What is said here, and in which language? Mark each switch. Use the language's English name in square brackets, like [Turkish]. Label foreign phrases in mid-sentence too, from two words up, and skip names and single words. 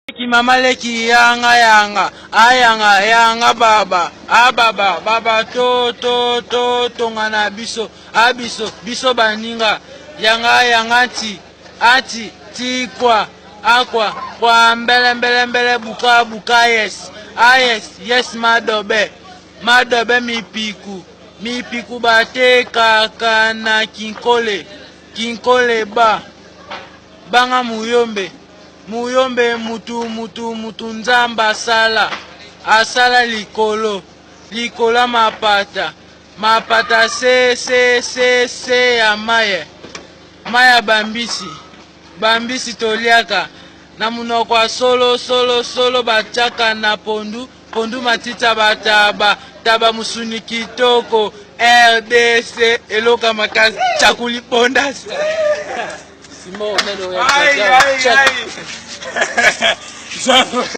[Lingala] Leki mama leki yanga yanga, ayanga yanga baba, a baba, baba to to to tonga na biso, a biso, biso baninga, yanga yanga ti, ati, ti kwa, a kwa, kwa mbele mbele mbele buka buka yes, a yes, yes madobe, madobe mipiku, mipiku bate kaka na kinkole, kinkole ba, banga muyombe, muyombe mutu mutu mutu nzamba asala, asala likolo, likolo mapata, mapata se se se se ya maye, maye ya bambisi, bambisi toliaka, na munoko ya solo solo solo batiaka na pondu, pondu matita bataba, taba musuni kitoko, R D C, eloka makasi, chakuli bondasi. Simon, [Swahili] meno ya Ai, chakula. ai, ai. Chak-